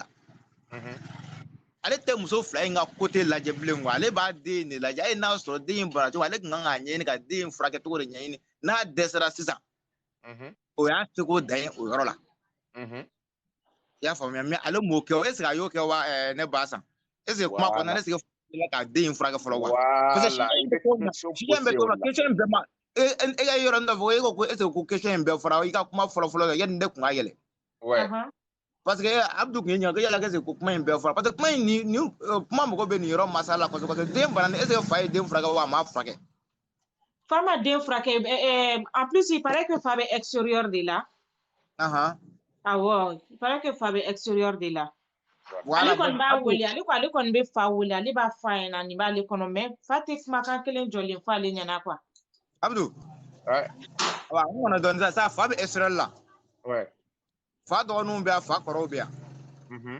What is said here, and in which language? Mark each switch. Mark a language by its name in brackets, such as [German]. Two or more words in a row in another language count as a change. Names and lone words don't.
[Bambara] Ale tɛ muso fila in ka côté lajɛ bilen quoi ale b'a den de lajɛ n'a sɔrɔ den in bana cogo ale kan k'a ɲɛɲini ka den in furakɛ cogo de ɲɛɲini n'a dɛsɛra sisan. O y'a seko dan ye o yɔrɔ la. I y'a faamuya mais ale m'o kɛ [French] est ce que [Bambara] a y'o kɛ wa ne ba san [French] est ce que [Bambara] kuma kɔnɔna ne sigi ka den in furakɛ fɔlɔ wa. [French] Parce que [Bambara] question bɛ to la question bɛɛ ma e ka yɔrɔ dɔ fɔ e ko [French] est ce que [Bambara] ko question in bɛɛ fɔra i ka kuma fɔlɔ yanni ne kun ka yɛlɛ. [French] Parce que [Bambara] Abdou kun ye ɲininka ko yala [French] est ce que [Bambara] ko kuma in bɛɛ fɔra [French] parce que [Bambara] kuma in ni kuma mɔgɔ bɛ nin yɔrɔ masala la kosɛbɛ [French] parce que [Bambara] den bana [French] est ce que [Bambara] fa ye den furakɛ wa a m'a furakɛ. Fa ma den furakɛ [French] en plus il paraît que [Bambara] fa bɛ [French] extérieur de la. [Bambara] Awɔ [French] il paraît que [Bambara] fa bɛ [French] extérieur de la. [Bambara] Ale kɔni b'a wele ale kɔni bɛ fa wele ale b'a fɔ a ɲɛna nin b'ale kɔnɔ mais fa tɛ kumakan kelen jɔlen fɔ ale ɲɛna quoi. Abdou. N kɔnɔ dɔɔnin sisan fa bɛ extérieur la. Fa dɔgɔninw bɛ yan fa kɔrɔw bɛ yan.